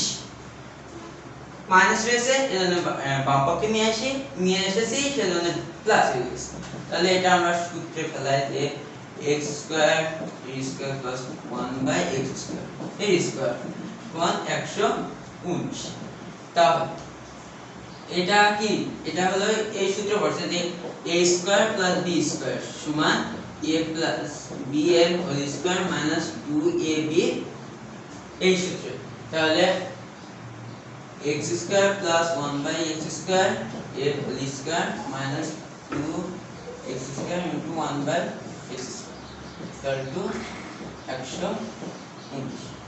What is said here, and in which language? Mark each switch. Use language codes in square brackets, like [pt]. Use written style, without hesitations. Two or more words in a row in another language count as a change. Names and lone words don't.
[bn] মাইনাস রয়েছে এজন্য বাম পক্ষে নিয়ে এসেছি সেজন্য প্লাস হয়ে গেছে। তাহলে এটা আমরা সূত্রে ফেলাই যে [en] x² plus 1/x² [bn] এর স্কয়ার সমান 119। তাহলে এটা কি, এটা হলো এই সূত্র পড়ছে যে [en] a² plus b² [bn] সমান [en] a plus b [bn] এর [en] whole square minus 2ab [bn] এই সূত্র। [en] তাহলে x² plus 1/x² এর whole square minus 2x² into 1/x² equal to 119।